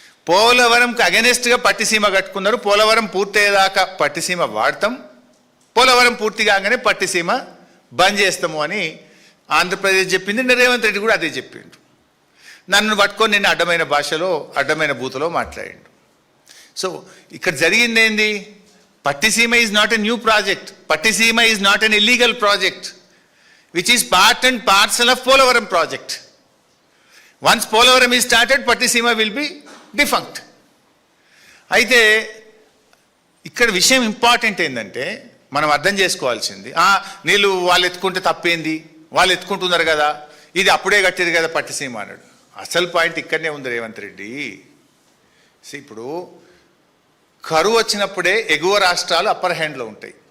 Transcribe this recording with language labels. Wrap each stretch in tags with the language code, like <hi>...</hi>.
<te>పోలవరంకి అగెనెస్ట్గా పట్టిసీమ కట్టుకున్నారు. పోలవరం పూర్తయ్యేదాకా పట్టిసీమ వాడతాం, పోలవరం పూర్తి కాగానే పట్టిసీమ బంద్ చేస్తాము అని ఆంధ్రప్రదేశ్ చెప్పింది. రేవంత్ రెడ్డి కూడా అదే చెప్పిండు. నన్ను పట్టుకొని నిన్న అడ్డమైన భాషలో, అడ్డమైన బూతులో మాట్లాడిండు. సో ఇక్కడ జరిగింది ఏంది?</te> <en>Pattisima is not a new project. Pattisima is not an illegal project, which is part and parcel of Polavaram project. Once Polavaram is started, Pattisima will be defunct.</en> <te>అయితే ఇక్కడ విషయం ఇంపార్టెంట్ ఏంటంటే మనం అర్థం చేసుకోవాల్సింది, నీళ్ళు వాళ్ళు ఎత్తుకుంటే తప్పేంది, వాళ్ళు ఎత్తుకుంటున్నారు కదా, ఇది అప్పుడే కట్టేది కదా పట్టిసీమ అన్నాడు. అసలు పాయింట్ ఇక్కడనే ఉంది రేవంత్ రెడ్డి. ఇప్పుడు కరువు వచ్చినప్పుడే ఎగువ రాష్ట్రాలు అప్పర్ హ్యాండ్లో ఉంటాయి.</te>